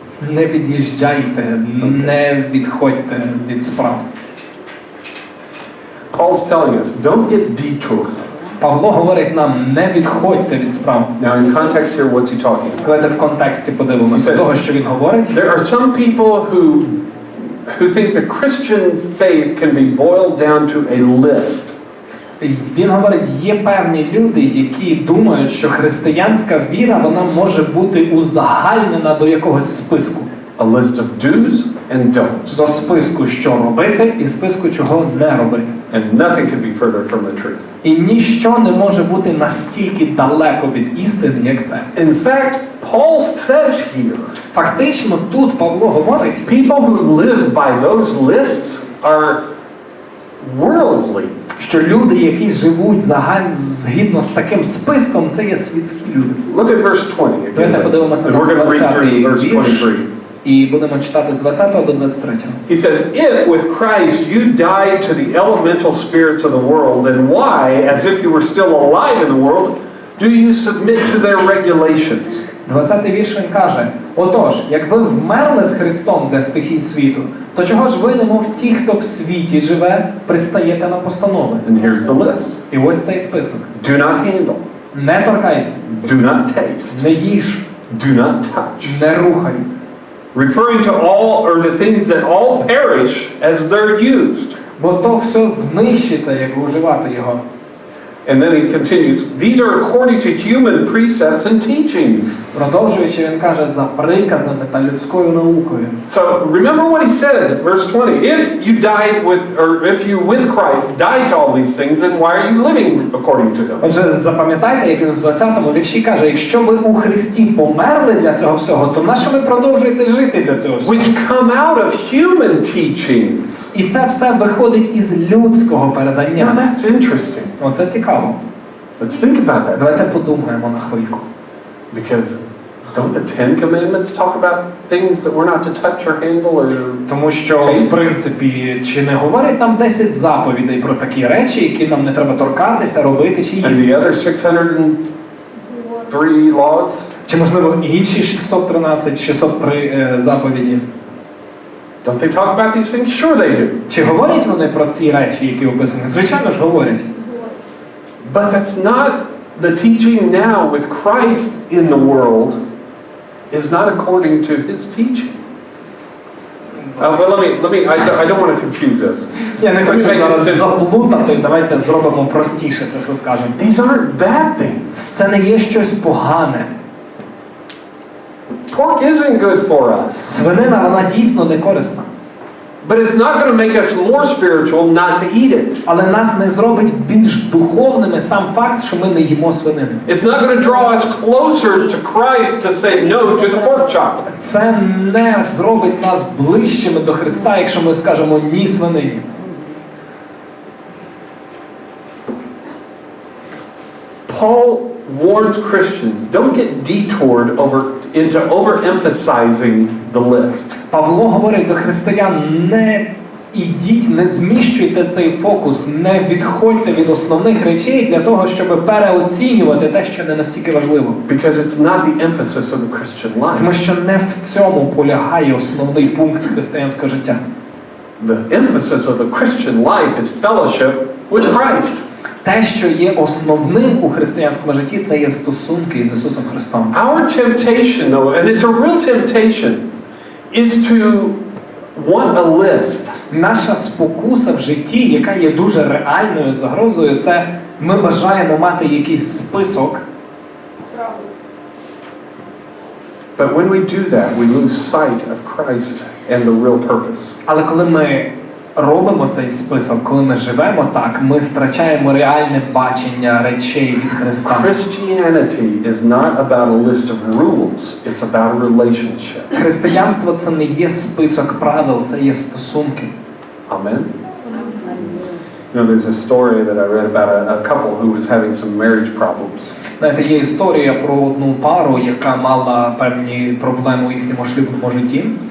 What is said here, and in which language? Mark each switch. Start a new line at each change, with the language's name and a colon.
Ukrainian: Не від'їжджайте, не відходьте від справ.
English: Paul's telling us, don't get detoured.
Ukrainian: Павло говорить нам, не відходьте від справ.
English: Now, in context here, what's he talking about?
Ukrainian: Давайте в контексті подивимося того, що він говорить.
English: There are some people who think the Christian faith can be boiled down to a list.
Ukrainian: Він говорить, є певні люди, які думають, що християнська віра, вона може бути узагальнена до якогось списку.
English: A list of do's and don'ts.
Ukrainian: До списку, що робити, і списку, чого не робити.
English: And nothing could be further from the truth.
Ukrainian: І ніщо не може бути настільки далеко від істини, як це.
English: In fact, Paul says here,
Ukrainian: Фактично, тут Павло говорить,
English: people who live by those lists are worldly.
Ukrainian: що люди, які живуть згідно з таким списком, це є світські люди.
English: Look at verse 20 again.
Ukrainian: Давайте подивимося
English: And
Ukrainian: на
English: we're going to read
Ukrainian: 20-й
English: through verse
Ukrainian: вірш.
English: 23.
Ukrainian: І будемо читати з 20 до 23.
English: He says, if with Christ you died to the elemental spirits of the world, then why, as if you were still alive in the world, do you submit to their regulations?
Ukrainian: 20-й вірш він каже: «Отож, як ви вмерли з Христом для стихій світу, то чого ж ви, немов ті, хто в світі живе, пристаєте на постанови?»
English: And here's the list.
Ukrainian: І ось цей список.
English: Do not handle.
Ukrainian: Не торкайся,
English: Do not taste.
Ukrainian: не їж,
English: Do not touch.
Ukrainian: не рухай.
English: Referring to all or the things that all perish as they're used.
Ukrainian: Бо то все знищиться, як уживати його.
English: And then he continues, these are according to human precepts and teachings.
Ukrainian: Продовжуючи, він каже, за приказами та людською наукою.
English: So remember what he said, verse 20. If you died with, or if you with Christ died to all these things, then why are you living according to them?
Ukrainian: Отже, запам'ятайте, як він в 20-му вірші каже, якщо ви у Христі померли для цього всього, то на що ви продовжуєте жити для цього всього?
English: Which come out of human teachings.
Ukrainian: І це все виходить із людського
English: Now
Ukrainian: передання.
English: that's interesting.
Ukrainian: Оце цікаво.
English: Let's think about that.
Ukrainian: Давайте подумаємо на хвильку.
English: Because don't the Ten Commandments talk about things that we're not to touch or handle or...
Ukrainian: Тому що, в принципі, чи не говорять нам 10 заповідей про такі речі, які нам не треба торкатися, робити чи
English: And
Ukrainian: їсти?
English: the other 603 laws?
Ukrainian: Чи, можливо, інші 603 заповіді?
English: Don't they talk about these things? Sure they do.
Ukrainian: Чи говорять вони про ці речі, які описані? Звичайно ж, говорять.
English: But that's not the teaching now with Christ in the world is not according to his teaching. But let me I don't want to confuse this.
Ukrainian: Я не хочу зараз заплутати, давайте зробимо простіше це все скажемо.
English: These aren't bad things.
Ukrainian: Це не є щось погане.
English: Pork isn't good for us.
Ukrainian: Свинина, вона дійсно не корисна.
English: But it's not going to make us more spiritual not to eat it.
Ukrainian: Але нас не зробить більш духовними сам факт, що ми не їмо свинини.
English: It's not going to draw us closer to Christ to say no to the pork chop.
Ukrainian: Це не зробить нас ближчими до Христа, якщо ми скажемо ні свинині.
English: Paul warns Christians, don't get detoured into overemphasizing the list.
Ukrainian: Павло говорить до християн, не ідіть, не зміщуйте цей фокус, не відходьте від основних речей для того, щоб переоцінювати те, що не настільки важливо.
English: Because it's not the emphasis of the Christian life.
Ukrainian: Тому що не в цьому полягає основний пункт християнського життя.
English: The emphasis of the Christian life is fellowship with Christ.
Ukrainian: Те, що є основним у християнському житті, це є стосунки з Ісусом Христом.
English: Our temptation, though, and it's a real temptation, is to want a list.
Ukrainian: Наша спокуса в житті, яка є дуже реальною загрозою, це ми бажаємо мати якийсь список.
English: But when we do that, we lose sight of Christ and the real purpose.
Ukrainian: Але коли ми робимо цей список, коли ми живемо так, ми втрачаємо реальне бачення речей від Христа.
English: Christianity is not about a list of rules, it's about a relationship.
Ukrainian: Християнство це не є список правил, це є стосунки.
English: Amen. You know, there's a story that I read about a couple who was having some marriage problems.
Ukrainian: Знаєте, є історія про одну пару, яка мала певні проблеми у їхньому шлюбному житті.